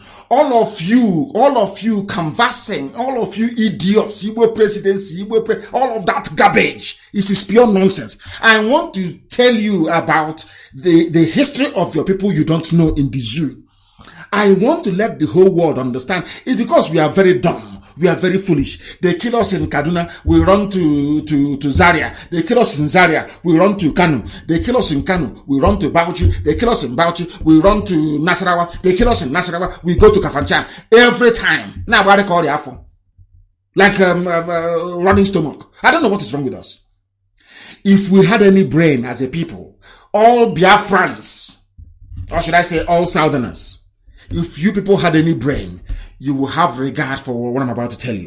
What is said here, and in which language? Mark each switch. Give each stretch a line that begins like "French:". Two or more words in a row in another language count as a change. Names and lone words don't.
English: All of you canvassing, all of you idiots, Igbo presidency, all of that garbage. This is pure nonsense. I want to tell you about the history of your people you don't know in the zoo. I want to let the whole world understand. It's because we are very dumb. We are very foolish. They kill us in Kaduna, we run to Zaria. They kill us in Zaria, we run to Kanu. They kill us in Kanu, we run to Bauchi. They kill us in Bauchi, we run to Nasarawa. They kill us in Nasarawa, we go to Kafanchan. Every time. Now, what they call the Afro? Like running stomach. I don't know what is wrong with us. If we had any brain as a people, all Biafrans, or should I say all Southerners, if you people had any brain, you will have regard for what I'm about to tell you.